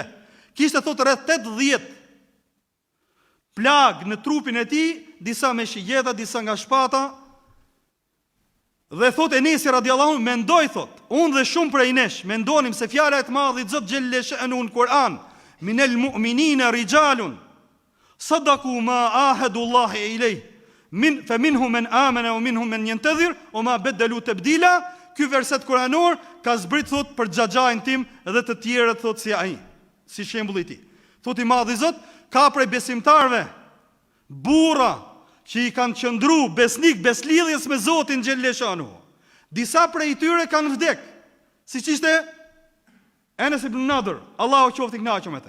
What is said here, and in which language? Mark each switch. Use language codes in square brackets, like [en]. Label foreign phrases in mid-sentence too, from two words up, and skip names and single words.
[sq] Kishte thot rreth 80 plag në trupin e tij, disa me shigjeta, disa nga shpata. Dhe thot Enesi [ar] رضي الله عنه, [sq] mendoj thot, unë dhe shumë prej nesh mendonim se fjala e të Madhit Zot [ar] جل شأنه [sq] në Kur'an, [ar] من المؤمنين رجال صدقوا ما عاهد الله إلي فمنهم من آمن ومنهم من ينتظر وما بدلوا تبديلا. [sq] Ky verset kuranor ka zbrit thot për xhaxhain tim dhe të tjerët thot si ai, si shembulli i tij. Thot i Madhi Zot, ka prej besimtarve burra që i kanë qëndru besnik, beslidhjes me Zotin [ar] جل شأنه. [sq] Disa prej tyre kanë vdek, siç ishte Enes ibn Nadr, Allahu qoftë i kënaqur me të.